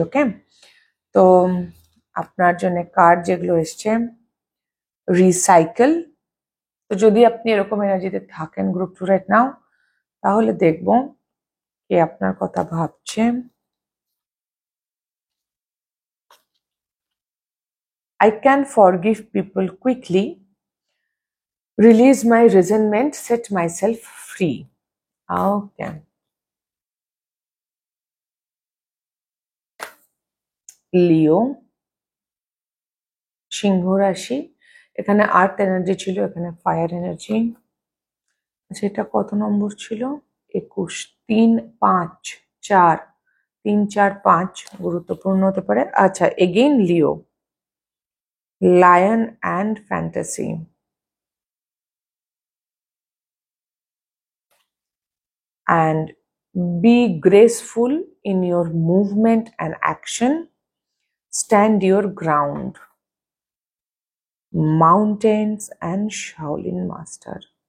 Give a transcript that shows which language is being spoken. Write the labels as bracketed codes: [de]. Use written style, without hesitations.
[bn] ওকে, তো আপনার জন্য কার্ড যেগুলো এসছে, রিসাইকেল। তো যদি আপনি এরকম এনার্জিতে থাকেন গ্রুপ 2 [en] right now, [bn] তাহলে দেখবো কে আপনার কথা ভাবছে। [en] I can forgive people quickly, Release my resentment, set myself free. Okay. [bn] লিও, সিংহ রাশি, এখানে [en] earth energy [bn] ছিল, এখানে [en] Fire energy. [bn] আচ্ছা, এটা কত নম্বর ছিল? 21, 3, 5, 4, 3, 4, 5 গুরুত্বপূর্ণ হতে পারে। [en] আচ্ছা, again Leo, lion and fantasy. And be graceful in your movement and action. Stand your ground. Mountains and Shaolin Master.